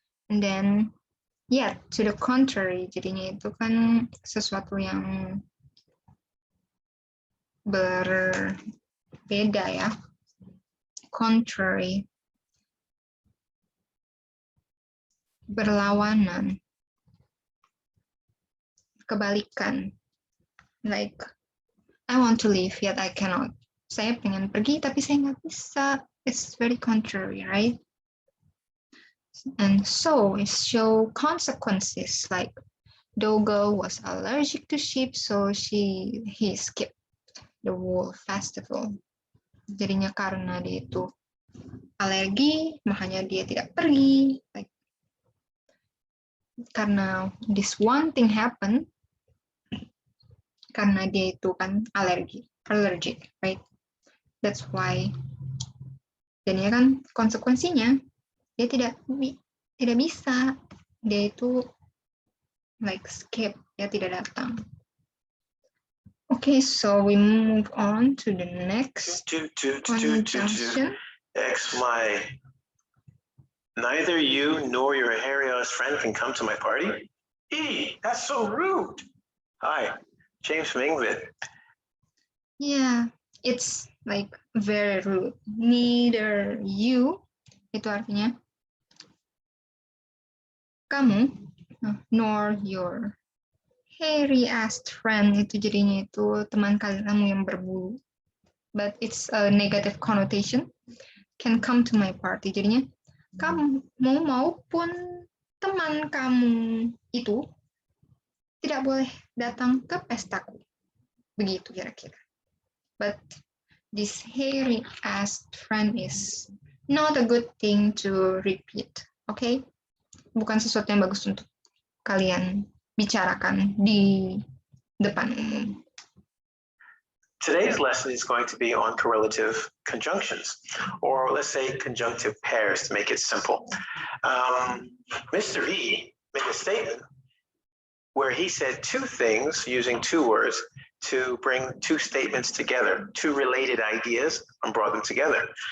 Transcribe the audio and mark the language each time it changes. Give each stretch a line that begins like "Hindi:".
Indonesian: And then, yeah, to the contrary, jadinya itu kan sesuatu yang berbeda ya. Contrary, berlawanan, kebalikan.
English: Like, I want to leave yet I cannot.
Indonesian: Saya pengen pergi tapi saya nggak bisa.
English: It's very contrary, right? And so it show consequences, like Dogo was allergic to sheep, so he skipped the wool festival.
Indonesian: Jadinya karena dia itu alergi, makanya dia tidak pergi.
English: Like, karena this one thing happened, karena dia itu kan allergic, right? That's why.
Indonesian: Jadinya kan konsekuensinya dia tidak bisa, dia itu like skip, dia tidak datang.
English: Okay, so we move on to the next conjunction. X, my. Neither you nor your hairy-ass friend can come to my party? That's so rude. Hi, James from England. Yeah, it's like very rude. Neither you, itu artinya kamu, nor your hairy-ass friend, itu jadinya itu teman kamu yang berbulu. But it's a negative connotation. Can come to my party.
Indonesian: Jadinya kamu maupun teman kamu itu tidak boleh datang ke pestaku. Begitu kira-kira.
English: But this hairy-ass friend is not a good thing to repeat. Okay?
Indonesian: Bukan sesuatu yang bagus untuk kalian bicarakan di depan umum.
English: Today's lesson is going to be on correlative conjunctions, or let's say conjunctive pairs to make it simple. Mr. E made a statement where he said two things using two words to bring two statements together, two related ideas, and brought them together.